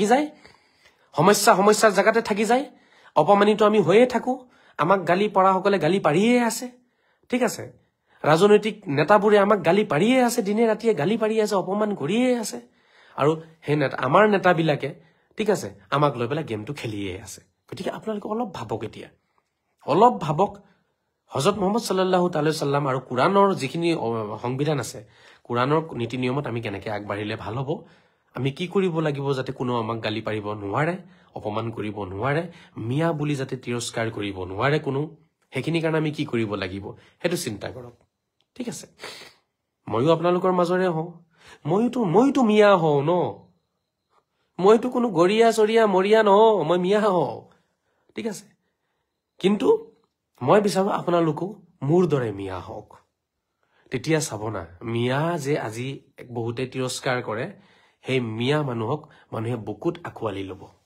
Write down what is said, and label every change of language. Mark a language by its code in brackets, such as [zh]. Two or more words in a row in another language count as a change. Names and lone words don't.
[as] যায় সমস্যাৰ জাগাতে থাকি যায় অপমানিত আমি হৈয়ে থাকো আমাক গালি পৰাসকলে গালি পাৰিয়ে আছে ঠিক আছে ৰাজনৈতিক নেতাবোৰে আমাক গালি পাৰিয়ে আছে দিনে ৰাতিয়ে গালি পাৰি আছে অপমান কৰিয়ে আছে আৰু হে নেতা আমাৰ নেতাবিলাকে ঠিক আছে আমাক লৈ পেলাই গেমটো খেলিয়ে আছে গতিকে আপোনালোকে অলপ ভাবক এতিয়া অলপ ভাবক হযরত মুহাম্মদ [ar] صلى الله تعالى سلم [as] আৰু কুৰাণৰ যিখিনি সংবিধান আছে কুৰাণৰ নীতি নিয়মত আমি কেনেকৈ আগবাঢ়িলে ভাল হ'ব আমি কি কৰিব লাগিব যাতে কোনো আমাক গালি পাৰিব নোৱাৰে অপমান কৰিব নোৱাৰে মিয়া বুলি যাতে তিৰস্কাৰ কৰিব নোৱাৰে কোনো হেখিনি কাৰণে আমি কি কৰিব লাগিব হেতু চিন্তা কৰক ঠিক আছে ময়ো আপোনালোকৰ মাজৰে হওঁ মইতো মিয়া হওঁ ন মইতো কোনো গৰিয়া চৰিয়া মৰিয়া নহওঁ মই মিয়া হওঁ ঠিক আছে কিন্তু মই বিচাৰো আপোনালোকো মোৰ দৰে মিয়া হওক তেতিয়া চাব না মিয়া যে আজি বহুতে তিৰস্কাৰ কৰে সেই মিয়া মানুহক মানুহে বুকুত আঁকোৱালি ল'ব